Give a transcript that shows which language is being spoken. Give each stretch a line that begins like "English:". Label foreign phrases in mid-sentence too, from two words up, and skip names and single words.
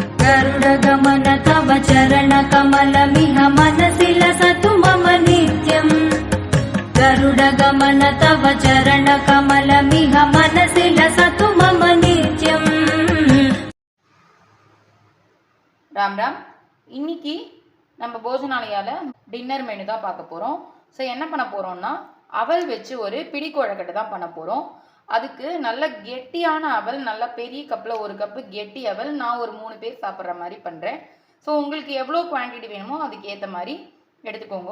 Sanskrit: गरुडगमन तव चरणकमलमिह मनसि लसतु मम नित्यम् गरुडगमन तव चरणकमलमिह मनसि लसतु मम नित्यम्। राम राम।
Tamil: இன்னைக்கு நம்ம போஜனாலயால
English: dinner menu
Tamil: தான் பார்க்க போறோம். ஸோ என்ன பண்ண போறோம்னா அவல் வச்சு ஒரு பிடி கொழக்கட்டை தான் பண்ண போறோம். அதுக்கு நல்ல கெட்டியான அவல், நல்ல பெரிய கப்பில் ஒரு கப்பு கெட்டி அவல் நான் ஒரு 3 பேர் சாப்பிட்ற மாதிரி பண்ணுறேன். ஸோ உங்களுக்கு எவ்வளோ குவான்டிட்டி வேணுமோ அதுக்கு ஏற்ற மாதிரி எடுத்துக்கோங்க.